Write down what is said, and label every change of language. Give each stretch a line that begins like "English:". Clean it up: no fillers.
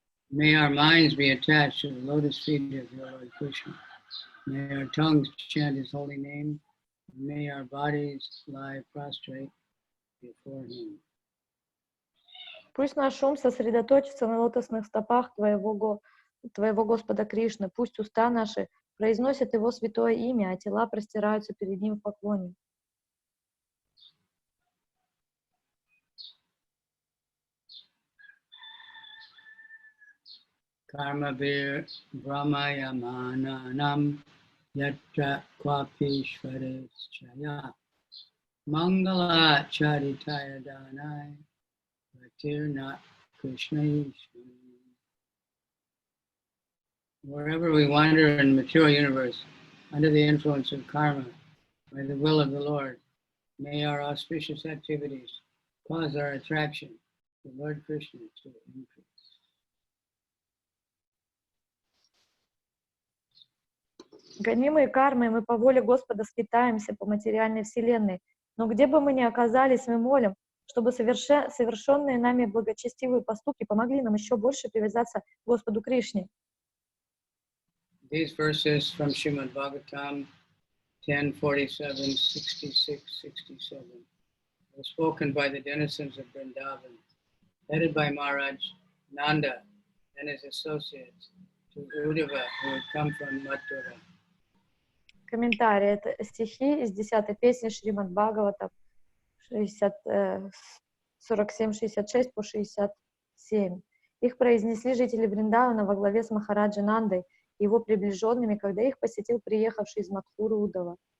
English: May our minds be attached to the lotus feet of your Lord Krishna. May our tongues chant his holy name. And may our bodies lie prostrate before him.
Russian: Пусть наш ум сосредоточится на лотосных стопах твоего Господа Кришны. Пусть уста наши произносят его святое имя, а тела простираются перед ним в поклоне.
Sanskrit: Karma vir brahmayamananam yatra kvapishvares chaya mangala charitaya danai vatirna krishna ishvara.
English: Wherever we wander in the material universe under the influence of karma by the will of the Lord, may our auspicious activities cause our attraction to Lord Krishna to increase.
Russian: Гонимые кармой, мы по воле Господа скитаемся по материальной вселенной. Но где бы мы ни оказались, мы молим, чтобы совершенные нами благочестивые поступки помогли нам еще больше привязаться к Господу Кришне.
English: These verses from Srimad Bhagavatam 10:47, 66, 67 were spoken by the denizens of Vrindavan, headed by Maharaj Nanda and his associates to Uddhava, who had come from Mathura.
Russian: Комментарий. Это стихи из 10-й песни Шримад Бхагавата 47-66 по 67. Их произнесли жители Вриндавана во главе с Махараджа Нандой и его приближенными, когда их посетил приехавший из Мадхуры Уддава.